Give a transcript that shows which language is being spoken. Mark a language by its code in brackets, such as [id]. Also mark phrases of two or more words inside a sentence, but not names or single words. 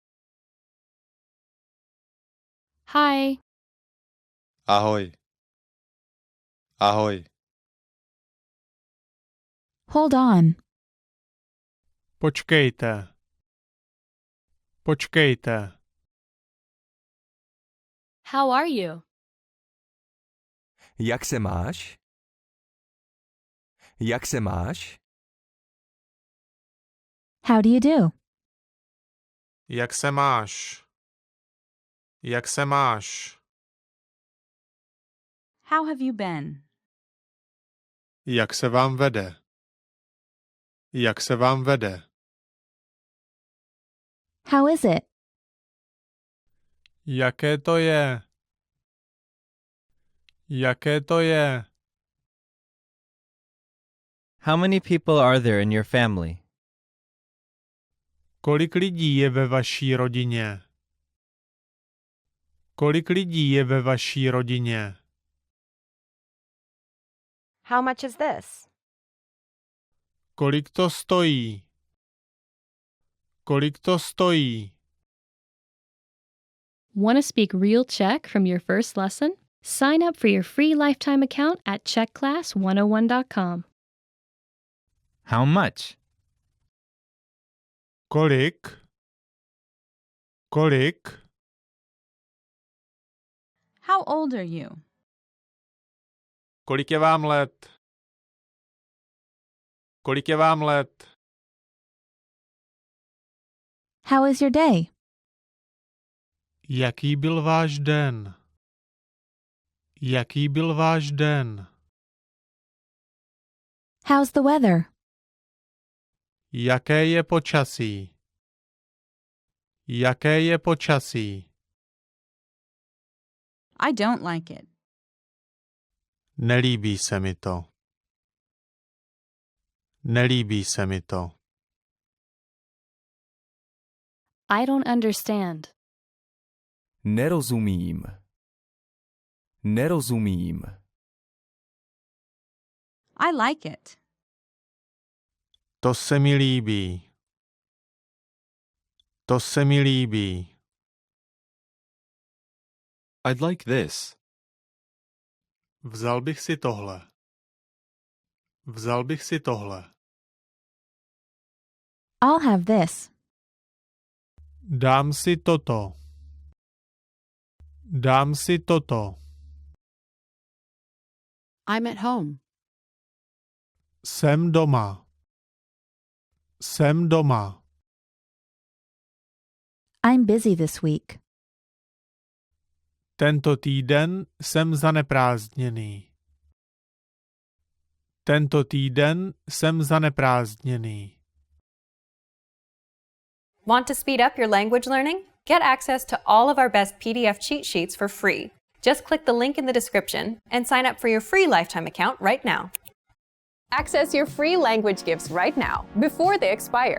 [en] Hi. [cs] Ahoj. Ahoj. [en] Hold on. [cs] Počkejte. Počkejte. [en] How are you? [cs] Jak se máš? Jak se máš? [en] How do you do? [cs] Jak se máš? Jak se máš? [en] How have you been? [cs] Jak se vám vede? Jak se vám vede? [en] How is it? [cs] Jaké to je? Jaké to je? [en] How many people are there in your family? [cs] Kolik lidí je ve vaší rodině? Kolik lidí je ve vaší rodině? [en] How much is this? [cs] Kolik to stojí? Kolik to stojí? [en] Want to speak real Czech from your first lesson? Sign up for your free lifetime account at czechclass101.com. How much? [cs] Kolik? Kolik? [en] How old are you? [cs] Kolik je vám let? Kolik je vám let? [en] How is your day? [cs] Jaký byl váš den? Jaký byl váš den? [en] How's the weather? [cs] Jaké je počasí? Jaké je počasí? [en] I don't like it. [cs] Nelíbí se mi to. Nelíbí se mi to. [en] I don't understand. [cs] Nerozumím. Nerozumím. [en] I like it. [cs] To se mi líbí. To se mi líbí. [en] I'd like this. [cs] Vzal bych si tohle. Vzal bych si tohle. [en] I'll have this. [cs] Dám si toto. Dám si toto. [en] I'm at home. [cs] Jsem doma. Jsem doma. [en] I'm busy this week. [cs] Tento týden jsem zaneprázdněný. Tento týden jsem zaneprázdněný. [en] Want to speed up your language learning? Get access to all of our best PDF cheat sheets for free. Just click the link in the description and sign up for your free lifetime account right now. Access your free language gifts right now, before they expire.